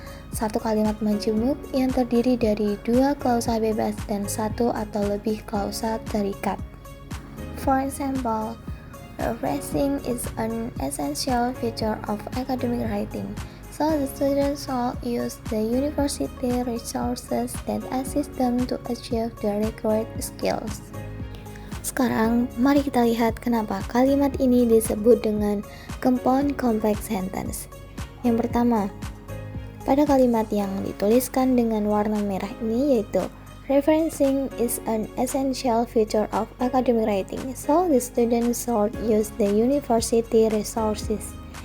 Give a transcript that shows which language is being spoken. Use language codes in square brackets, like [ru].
[id] Satu kalimat majemuk yang terdiri dari 2 klausa bebas dan 1 atau lebih klausa terikat. [en] For example, referencing is an essential feature of academic writing, so the students should use the university resources that assist them to achieve the required skills. [id] Sekarang, mari kita lihat kenapa kalimat ini disebut dengan compound complex sentence. Yang pertama, pada kalimat yang dituliskan dengan warna merah ini yaitu [en] referencing is an essential feature of academic writing, so the students should use the university resources.